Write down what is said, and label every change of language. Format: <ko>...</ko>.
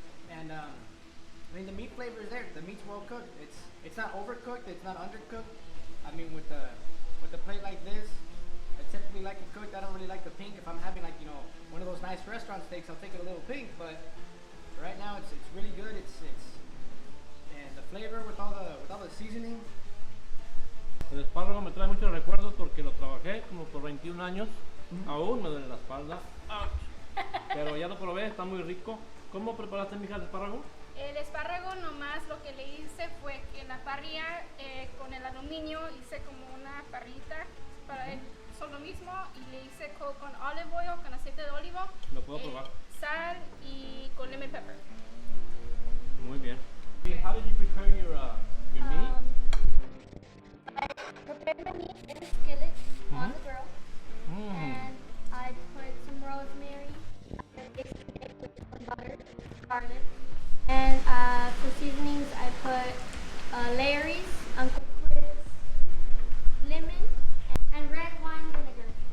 <en>And I mean the meat flavor is there. The meat's well cooked. It's not overcooked. It's not undercooked. I mean with the plate like this, I typically like it cooked. I don't really like the pink. If I'm having like one of those nice restaurant steaks, I'll take it a little pink. But right now it's really good. It's and the flavor with all the seasoning.</en> <es>El espárrago me trae muchos recuerdos porque lo trabajé como por 21 años. Aún me duele la espalda. Pero ya lo probé, está muy rico. ¿Cómo preparaste, mija, el espárrago? El espárrago nomás lo que le hice fue que en la parrilla con el aluminio hice como una parrita para él solo mismo y le hice con</es> <en>olive oil,</en> <es>con aceite de olivo. Lo puedo probar. Sal y con lemon pepper. Muy bien.</es> <en>How did you prepare your meat? I prepared my meat in a skillet on the grill, and I put some rosemary, some butter, garlic, and for seasonings I put Larry's, Uncle Chris, lemon, and red wine vinegar.</en>